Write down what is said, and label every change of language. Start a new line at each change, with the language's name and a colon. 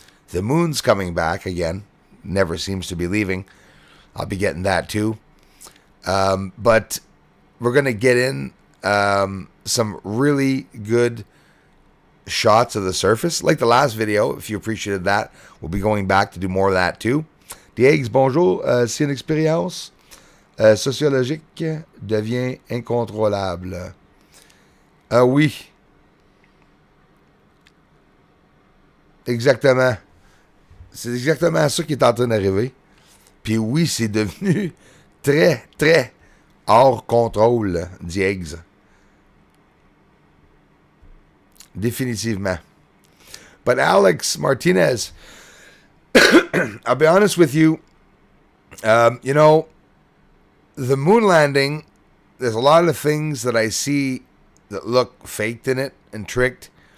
English: The moon's coming back again. Never seems to be leaving. I'll be getting that too. But we're going to get in some really good shots of the surface. Like the last video, if you appreciated that, we'll be going back to do more of that too.
French: Diegues, bonjour. Si une expérience sociologique devient incontrôlable. Oui. Exactement. C'est exactement ça qui est en train d'arriver. Puis oui, c'est devenu très, très hors contrôle, Diegues. Définitivement.
English: But Alex Martinez, I'll be honest with you, the moon landing, there's a lot of things that I see that look faked in it and tricked.